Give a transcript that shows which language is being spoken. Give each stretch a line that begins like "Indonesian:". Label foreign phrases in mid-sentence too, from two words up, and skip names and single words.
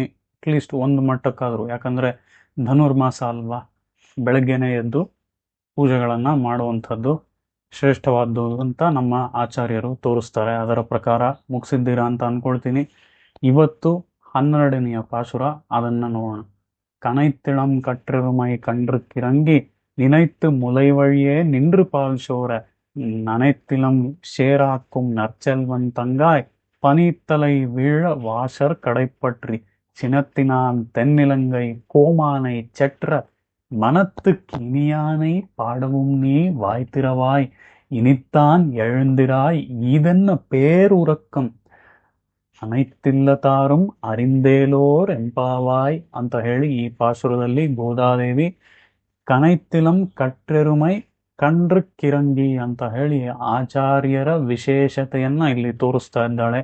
Kannada: ಅಟ್ಲೀಸ್ಟ್ ಒಂದು ಮಟ್ಟಕ್ಕಾದರೂ, ಯಾಕಂದರೆ ಧನುರ್ಮಾಸ ಅಲ್ವಾ, ಬೆಳಗ್ಗೆನೇ ಎದ್ದು ಪೂಜೆಗಳನ್ನು ಮಾಡುವಂಥದ್ದು ಶ್ರೇಷ್ಠವಾದ್ದು ಅಂತ ನಮ್ಮ ಆಚಾರ್ಯರು ತೋರಿಸ್ತಾರೆ. ಅದರ ಪ್ರಕಾರ ಮುಗಿಸಿದ್ದೀರಾ ಅಂತ ಅಂದ್ಕೊಳ್ತೀನಿ. ಇವತ್ತು 12ನೆಯ ಪಾಶುರ, ಅದನ್ನು ನೋಡೋಣ.
Tamil: கனைத்திளம் கற்றிருமை கன்று கிறங்கி நினைத்து முலைவழியே நின்று பால் சோர நனைத்திலம் சேராக்கும் நற்செல்வன் தங்காய் பனித்தலை வீழ வாசர் கடைப்பற்றி சினத்தினான் தென்னிலங்கை கோமானை செற்ற மனத்துக்கு இனியானை பாடவும் நீ வாய்த்திரவாய் இனித்தான் எழுந்திராய் ஈதென்ன பேருறக்கம் அனைத்தில்லத்தாரும் அறிந்தேலோர் எம்பாவாய்
Kannada: ಅಂತ ಹೇಳಿ ಈ ಪಾಶುರದಲ್ಲಿ ಗೋದಾದೇವಿ
Tamil: கனைத்திளம் கற்றெருமை கன்று இரங்கி
Kannada: ಅಂತ ಹೇಳಿ ಆಚಾರ್ಯರ ವಿಶೇಷತೆಯನ್ನ ಇಲ್ಲಿ ತೋರಿಸ್ತಾ ಇದ್ದಾಳೆ.